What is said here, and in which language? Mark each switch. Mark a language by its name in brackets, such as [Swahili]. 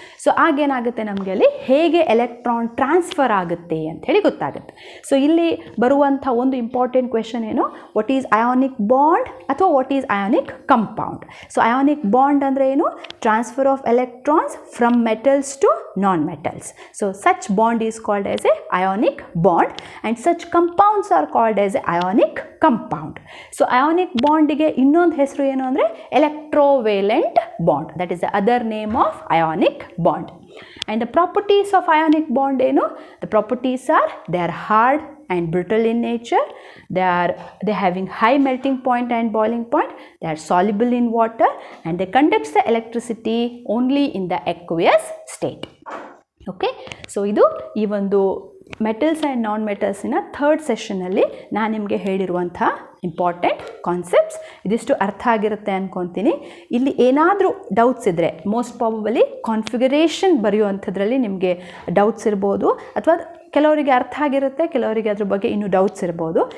[Kannada] So ಆಗೇನಾಗುತ್ತೆ ನಮಗೆ ಅಲ್ಲಿ ಹೇಗೆ ಎಲೆಕ್ಟ್ರಾನ್ ಟ್ರಾನ್ಸ್ಫರ್ ಆಗುತ್ತೆ ಅಂಥೇಳಿ ಗೊತ್ತಾಗುತ್ತೆ. ಸೊ ಇಲ್ಲಿ ಬರುವಂಥ ಒಂದು ಇಂಪಾರ್ಟೆಂಟ್ ಕ್ವೆಶನ್ ಏನು, [English] what is ionic bond [Kannada] ಅಥವಾ [English] What is ionic compound. So ionic bond [Kannada] ಅಂದರೆ ಏನು? [English] Transfer of electrons from metals to non metals. So such bond is called as a ionic bond and such compounds are called as a ionic compound. So ionic bond [Kannada] ಗೆ ಇನ್ನೊಂದು ಹೆಸರು ಏನು ಅಂದರೆ electrovalent bond. [English] That is the other name of ionic bond. And the properties of ionic bond [Kannada] ಏನು? [English] The properties are they are hard and brittle in nature, they having high melting point and boiling point, they are soluble in water and they conduct the electricity only in the aqueous state. [Kannada] Okay, so ಇದು ಈ ಒಂದು metals and non ಮೆಟಲ್ಸಿನ third ಸೆಷನ್ನಲ್ಲಿ ನಾನು ನಿಮಗೆ ಹೇಳಿರುವಂಥ important concepts. ಇದಿಷ್ಟು ಅರ್ಥ ಆಗಿರುತ್ತೆ ಅಂದ್ಕೊತೀನಿ. ಇಲ್ಲಿ ಏನಾದರೂ ಡೌಟ್ಸ್ ಇದ್ದರೆ ಮೋಸ್ಟ್ ಪ್ರಾಬಬಲಿ ಕಾನ್ಫಿಗರೇಷನ್ ಬರೆಯುವಂಥದ್ರಲ್ಲಿ ನಿಮಗೆ ಡೌಟ್ಸ್ ಇರ್ಬೋದು, ಅಥವಾ ಕೆಲವರಿಗೆ ಅರ್ಥ ಆಗಿರುತ್ತೆ, ಕೆಲವರಿಗೆ ಅದ್ರ ಬಗ್ಗೆ ಇನ್ನೂ ಡೌಟ್ಸ್ ಇರ್ಬೋದು.